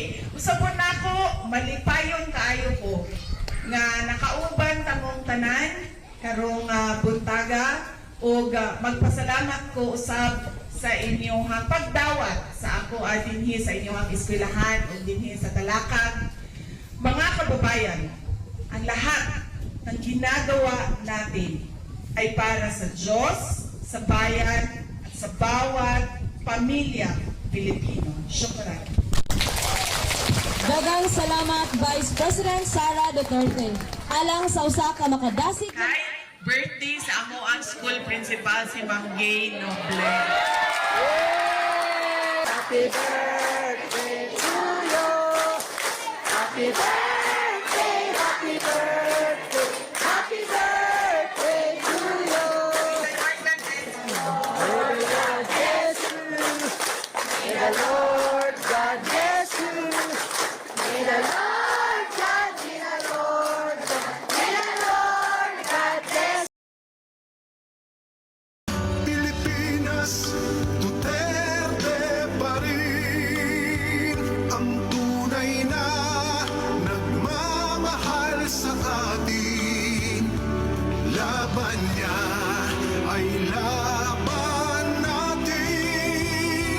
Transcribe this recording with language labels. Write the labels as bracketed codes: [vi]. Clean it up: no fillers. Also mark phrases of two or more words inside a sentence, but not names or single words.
[ceb] Usapon na ako, malipayon kaayo ko nga nakauban tamong tanan karong buntaga o magpasalamat ko usab sa inyong pagdawat sa ako dinhi sa inyong eskwelahan o dinhi sa Talakag. [tl] Mga kababayan, ang lahat ng ginagawa natin ay para sa Diyos, sa bayan, at sa bawat pamilya Pilipino. [ar] Syukran. [ceb] Daghang salamat Vice President Sara Duterte. Alang sa usa ka makadasig Kay birthday sa amo ang [en] school principal [ceb] si Ma'am Gay Noble. [en] Happy birthday to you. Happy birthday, happy birthday, happy birthday to you. May the Lord God bless you. May the Lord God, may the Lord God, may the Lord God bless you. [tl] Pilipinas, Duterte pa rin ang tunay na nagmamahal sa atin. Laban niya ay laban natin.